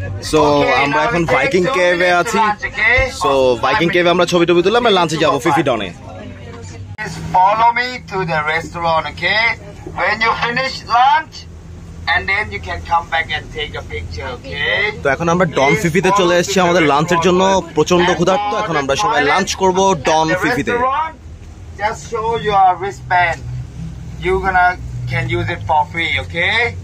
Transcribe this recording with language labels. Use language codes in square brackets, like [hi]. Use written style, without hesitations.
[bn] So আমরা এখন Viking কেভে আছি। সো ভাইকিং কেভে আমরা ছবি টবি তুলে আমরা লাঞ্চে যাবো Phi Phi ডনে। [en] Just follow me to the restaurant, okay? When you finish lunch, and then you can come back and take a picture, okay? [bn] তো এখন আমরা ডন ফিফিতে চলে এসেছি আমাদের লাঞ্চের জন্য। প্রচন্ড ক্ষুধার্ত, এখন আমরা সবাই লাঞ্চ করব ডন ফিফিতে। [en] Just show your wristband. You can use it for free, okay?